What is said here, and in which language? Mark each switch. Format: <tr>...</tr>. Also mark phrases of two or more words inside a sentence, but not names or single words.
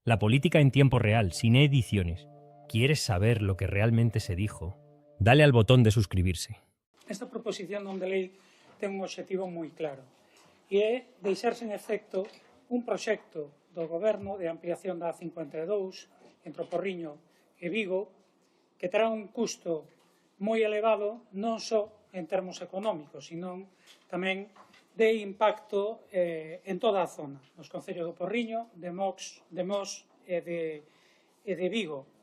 <es>La política en tiempo real, sin ediciones. ¿Quieres saber lo que realmente se dijo? Dale al botón de suscribirse.</es> <gl>Esta proposición non de lei ten un obxectivo moi claro e é deixarse en efecto un proxecto do Goberno de ampliación da A52 entre o Porriño e Vigo que terá un custo moi elevado non só en termos económicos, sino tamén de impacto en toda a zona, nos concellos do Porriño, de Mos e de Vigo.</gl>